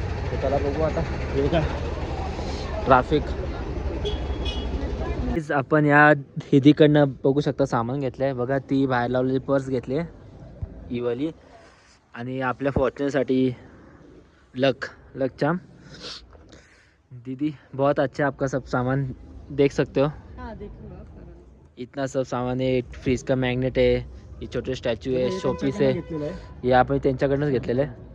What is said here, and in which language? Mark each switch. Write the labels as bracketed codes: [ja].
[mr] तर चला बघू आता हे का ट्रॅफिक. आपण या हिदीकडनं बघू शकता सामान घेतलं आहे. बघा ती बाहेर लावलेली पर्स घेतली आहे ही वाली, आणि आपल्या फॉर्च्युनरसाठी लक चाम. [hi] दीदी बहुत अच्छा आपका सब सामान देख सकते हो. इतना सब सामान है. फ्रीज का मैग्नेट है, [mr] ये छोटे स्टॅच्यू आहे, शोपीस आहे. हे आपण त्यांच्याकडनंच घेतलेलं आहे.